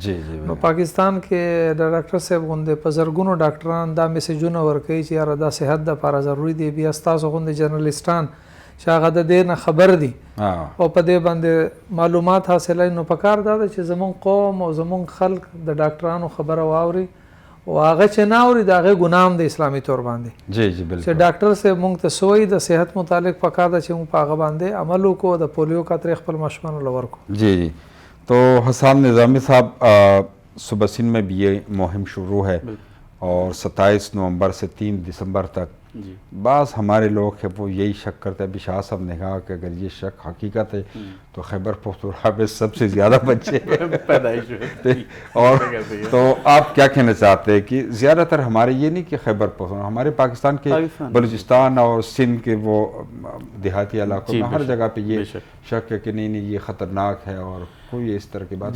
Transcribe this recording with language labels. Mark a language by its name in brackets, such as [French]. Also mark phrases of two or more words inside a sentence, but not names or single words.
[Pashto] نو پاکستان کې د ډاکټر صاحب غوندې په زرګونو ډاکټران دا میسیجونه ورکوي چې یاره دا صحت دپاره ضروري دی, بیا ستاسو غوندې جرنلسټان چې هغه د دې نه خبر دي او په دې باندې معلومات حاصلوي. نو پکار دا ده چې زمونږ قوم او زمونږ خلک د ډاکټرانو خبره واوري او هغه چې نه اوري د هغې ګناه هم د اسلامي طور باندې چې ډاکټر صاحب مونږ ته څه وایي د صحت متعلق پکار ده چې مونږ په هغه باندې عمل وکړو, د پولیو قطرې خپل ماشومانو له ورکړو. [Urdu] جی تو حسان نظامی صاحب صبح سندھ میں بھی یہ مہم شروع ہے اور 27 نومبر سے 3 دسمبر تک بعض ہمارے لوگ ہیں وہ یہی شک کرتے ہیں. ابھی شاہ صاحب نے کہا کہ اگر یہ شک حقیقت ہے تو خیبر پختونخوا میں سب سے زیادہ بچے پیدائش ہوتے, اور تو آپ کیا کہنا چاہتے ہیں کہ زیادہ تر ہمارے یہ نہیں کہ خیبر پختونخوا, ہمارے پاکستان کے بلوچستان اور سندھ کے وہ دیہاتی علاقوں میں ہر جگہ پہ یہ شک ہے کہ نہیں یہ خطرناک ہے اور کوئی اس طرح کی بات.